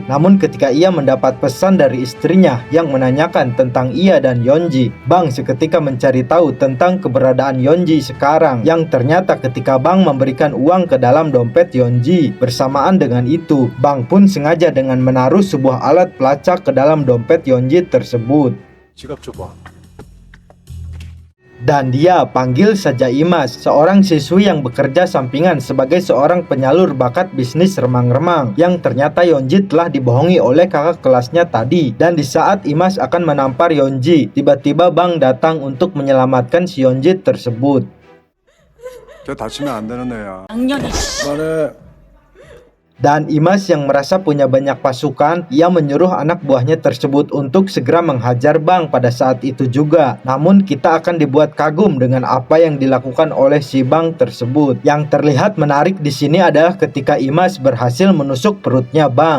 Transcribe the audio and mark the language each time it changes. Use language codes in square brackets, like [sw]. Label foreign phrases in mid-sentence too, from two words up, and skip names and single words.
[id] Namun ketika ia mendapat pesan dari istrinya yang menanyakan tentang ia dan Yeonji, Bang seketika mencari tahu tentang keberadaan Yeonji sekarang, yang ternyata ketika Bang memberikan uang ke dalam dompet Yeonji, bersamaan dengan itu Bang pun sengaja dengan menaruh sebuah alat pelacak ke dalam dompet Yeonji tersebut. [ko] 지갑 줘봐. [id] Dan dia panggil saja Imas, seorang siswi yang bekerja sampingan sebagai seorang penyalur bakat bisnis remang-remang, yang ternyata Yeonji telah dibohongi oleh kakak kelasnya tadi. Dan di saat Imas akan menampar Yeonji, tiba-tiba Bang datang untuk menyelamatkan si Yeonji tersebut. [ko] 걔 다치면 안 되는 애야. 작년에 말해. [id] Dan Imas yang merasa punya banyak pasukan, ia menyuruh anak buahnya tersebut untuk segera menghajar Bang pada saat itu juga. Namun kita akan dibuat kagum dengan apa yang dilakukan oleh si Bang tersebut. Yang terlihat menarik di sini adalah ketika Imas berhasil menusuk perutnya Bang.